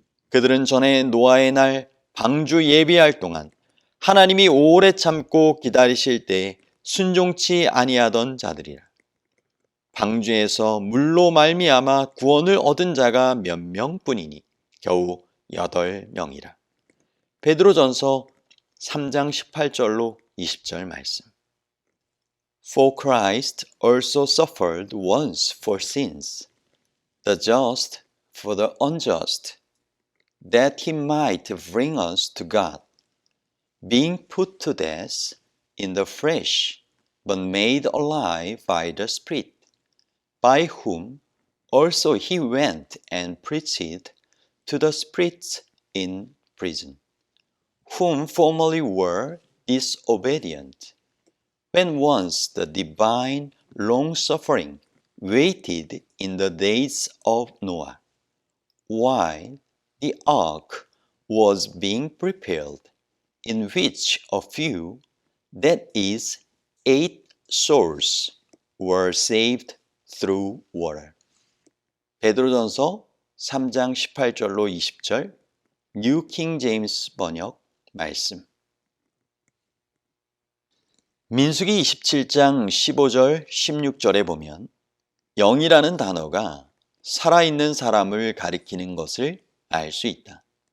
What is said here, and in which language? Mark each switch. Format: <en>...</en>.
<ko>그들은 전에 노아의 날 방주 예비할 동안 하나님이 오래 참고 기다리실 때에 순종치 아니하던 자들이라. 방주에서 물로 말미암아 구원을 얻은 자가 몇 명뿐이니 겨우 8명이라. 베드로전서 3장 18절로 20절 말씀.</ko> <en>For Christ also suffered once for sins, the just for the unjust, that he might bring us to God, being put to death in the flesh, but made alive by the Spirit, by whom also he went and preached to the spirits in prison, whom formerly were disobedient, when once the divine long-suffering waited in the days of Noah, while the ark was being prepared, in which a few, that is, 8 souls, were saved through water.</en> <ko>베드로전서 3장 18절로 20절 뉴 킹 제임스 번역 말씀. 민수기 27장 15절 16절에 보면 영이라는 단어가 살아있는 사람을 가리키는 것을 알 수 있다.</ko>